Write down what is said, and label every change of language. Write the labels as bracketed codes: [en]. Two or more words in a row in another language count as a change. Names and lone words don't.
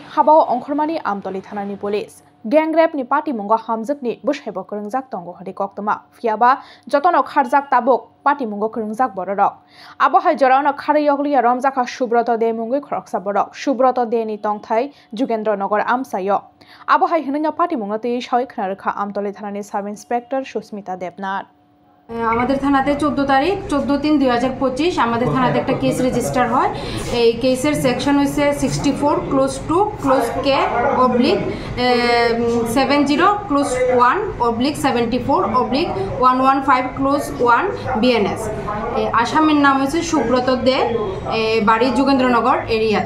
[trp] habao ongkhormani amtoli thana ni police gengrep ni party mungo hamjakni bushaibo kringjak tongo hadi koktama fiaba jotono kharjak tabuk party mungo kringjak borok abo hai jorano khari yoglia ramjakha subroto de mungoi khoroksa borok subroto de ni tongthai jugendrনগর amsayo abo hai hinanya party mungo tei sawi khnarekha amtoli thana ni sub inspector Susmita Debnath [bn] আমাদের থানাতে 14 তারিখ 14/3/2025 আমাদের থানাতে একটা [en] case register [bn] হয় এই কেসের সেকশন হইছে 64 ক্লোজ 2 ক্লোজ কে অবলিক 70 ক্লোজ 1 74 115 ক্লোজ 1 বিএনএস আসামির নাম হচ্ছে সুব্রত দে বাড়ি যোগেন্দ্রনগর এরিয়াতে